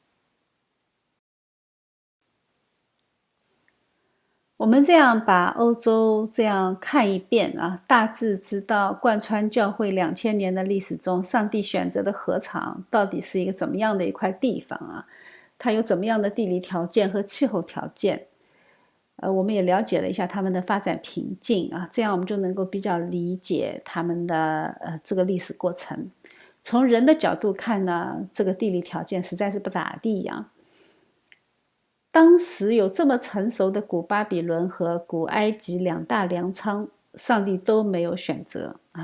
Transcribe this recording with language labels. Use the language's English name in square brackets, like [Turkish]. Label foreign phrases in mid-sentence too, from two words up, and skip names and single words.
[Chinese] 我們這樣把歐洲這樣看一遍啊，大致知道貫穿教會2000年的歷史中，上帝選擇的禾場到底是一個怎麼樣的一塊地方啊？它有怎麼樣的地理條件和氣候條件？我們也了解了一下他們的發展瓶徑啊，這樣我們就能夠比較理解他們的這個歷史過程。從人的角度看呢，這個地理條件實在是不咋地呀。當時有這麼成熟的古巴比倫和古埃及兩大糧倉，上帝都沒有選擇啊！